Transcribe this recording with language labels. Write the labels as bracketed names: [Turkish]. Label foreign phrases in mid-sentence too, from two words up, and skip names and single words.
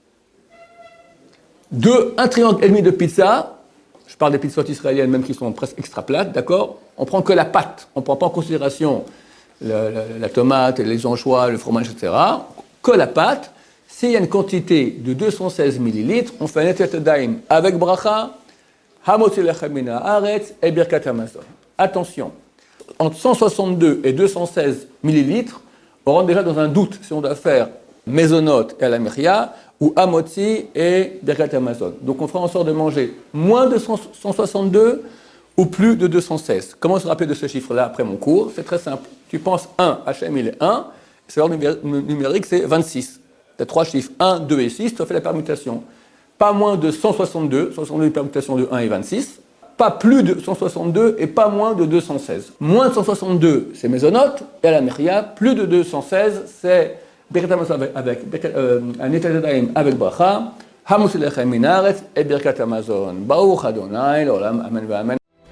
[French] Un triangle et demi de pizza, je parle des pizzas israéliennes même qui sont presque extra plates, d'accord? On prend que la pâte, on ne prend pas en considération la tomate, les anchois, le fromage, etc. Que la pâte. S'il y a une quantité de 216 millilitres, on fait un [Hebrew] נטילת ידיים [French] avec bracha, [Hebrew] המוציא לחם מן הארץ [French] et [Hebrew] ברכת המזון. [French] Attention, entre 162 et 216 millilitres, on rentre déjà dans un doute si on doit faire mésonote et à la miria ou hamotzi et [Hebrew] ברכת המזון. [French] Donc on fera en sorte de manger moins de 162 ou plus de 216. Comment se rappeler de ce chiffre-là après mon cours? C'est très simple. Tu penses 1, Hachem il est 1, c'est l'ordre numérique, c'est 26. Tu as 3 chiffres, 1, 2 et 6, tu as fait la permutation. Pas moins de 162, 162 est une permutation de 1 et 26. Pas plus de 162 et pas moins de 216. Moins de 162, c'est mésonote, et à la miria, plus de 216, c'est [Hebrew] ברכת המזון [French] avec un [Hebrew] נטילת ידיים [French] avec bracha, [Hebrew] המוציא לחם מן הארץ [French] et [Hebrew] ברכת המזון. ברוך ה' לעולם, אמן, אמן.